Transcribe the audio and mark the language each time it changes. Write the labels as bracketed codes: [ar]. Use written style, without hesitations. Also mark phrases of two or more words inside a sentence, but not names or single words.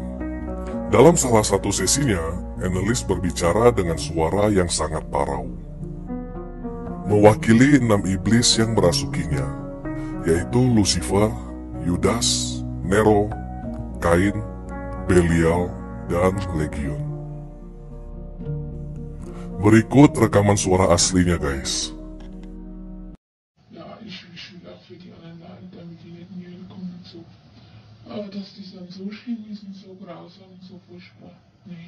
[id] Dalam salah satu sesinya, Annelies berbicara dengan suara yang sangat parau, mewakili 6 iblis yang merasukinya, yaitu Lucifer, Yudas, Nero, Kain, Belial, dan Legion. Berikut rekaman suara aslinya, guys. [de] Ja, ich will auch für die anderen leiden, damit die nicht in die Hölle kommen und so. Aber dass das dann so schlimm ist und so grausam und so furchtbar, nee.